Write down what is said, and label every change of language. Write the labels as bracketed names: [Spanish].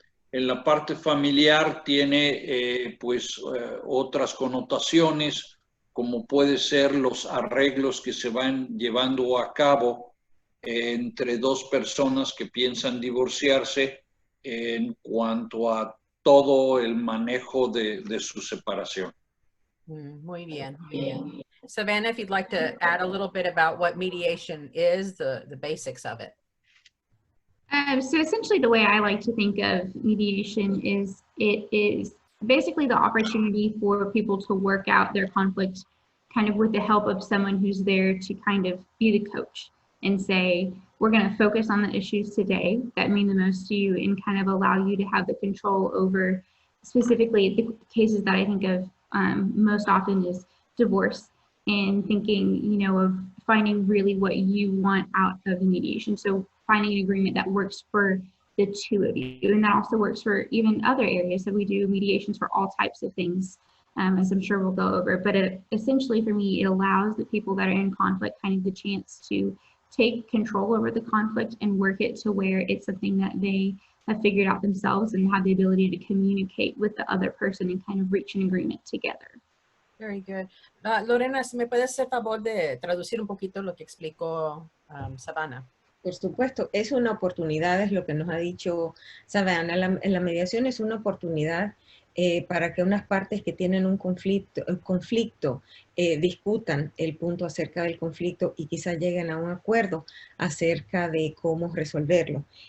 [Spanish] En la parte familiar tiene otras connotaciones, como puede ser los arreglos que se van llevando a cabo entre dos personas que piensan divorciarse en cuanto a todo el manejo de su separación. Muy bien, muy bien. [English] Savannah, if you'd like to add a little bit about what mediation is, the basics of it. So essentially the way I like to think of mediation is it is basically the opportunity for people to work out their conflict kind of with the help of someone who's there to kind of be the coach and say, we're going to focus on the issues today that mean the most to you and kind of allow you to have the control over specifically the cases that I think of most often is divorce, and thinking, of finding really what you want out of the mediation. So finding an agreement that works for the two of you. And that also works for even other areas. So we do mediations for all types of things, as I'm sure we'll go over. But essentially for me, it allows the people that are in conflict kind of the chance to take control over the conflict and work it to where it's something that they have figured out themselves and have the ability to communicate with the other person and kind of reach an agreement together. Very good. [Spanish] Lorena, ¿me puedes hacer favor de traducir un poquito lo que explicó Savannah? Por supuesto, es una oportunidad, es lo que nos ha dicho Savannah. La mediación es una oportunidad para que unas partes que tienen un conflicto discutan el punto acerca del conflicto y quizás lleguen a un acuerdo acerca de cómo resolverlo.